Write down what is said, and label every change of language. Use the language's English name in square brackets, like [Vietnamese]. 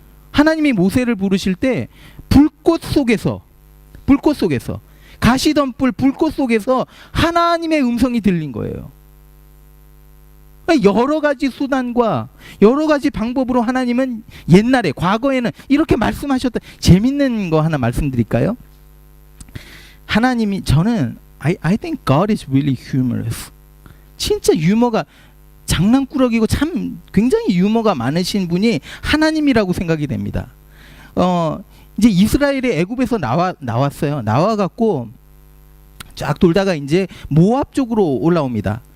[Korean] 하나님이 모세를 부르실 때 불꽃 속에서 가시덤불 불꽃 속에서 하나님의 음성이 들린 거예요. 여러 가지 수단과 여러 가지 방법으로 하나님은 옛날에 과거에는 이렇게 말씀하셨다. 재밌는 거 하나 말씀드릴까요? 하나님이 저는 [English] I think God is really humorous. [Korean] 진짜 유머가 장난꾸러기고 참 굉장히 유머가 많으신 분이 하나님이라고 생각이 됩니다. 이제 이스라엘이 애굽에서 나왔어요. 나와갖고 쫙 돌다가 이제 모압 쪽으로 올라옵니다.